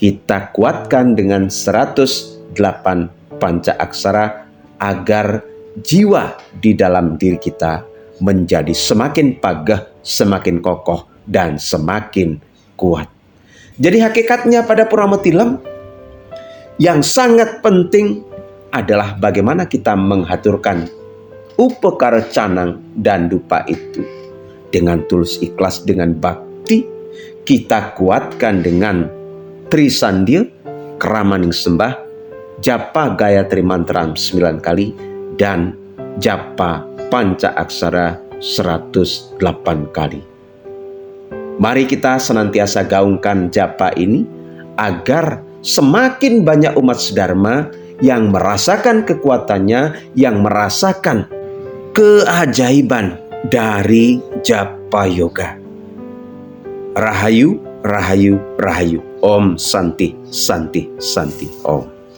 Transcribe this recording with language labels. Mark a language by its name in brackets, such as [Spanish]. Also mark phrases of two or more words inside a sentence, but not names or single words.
[Indonesian] Kita kuatkan dengan 108 panca aksara agar jiwa di dalam diri kita menjadi semakin pagah, semakin kokoh, dan semakin kuat. Jadi hakikatnya pada Purnama Tilam yang sangat penting adalah bagaimana kita menghaturkan upekara canang dan dupa itu dengan tulus ikhlas, dengan bakti. Kita kuatkan dengan Trisandil, Keramaning Sembah, japa Gayatri Mantram 9 kali, dan japa Panca Aksara 108 kali. Mari kita senantiasa gaungkan japa ini agar semakin banyak umat sedharma yang merasakan kekuatannya, yang merasakan keajaiban dari japa yoga. [Balinese] Rahayu, rahayu, rahayu. [Sanskrit] Om Santi, Santi, Santi. Om.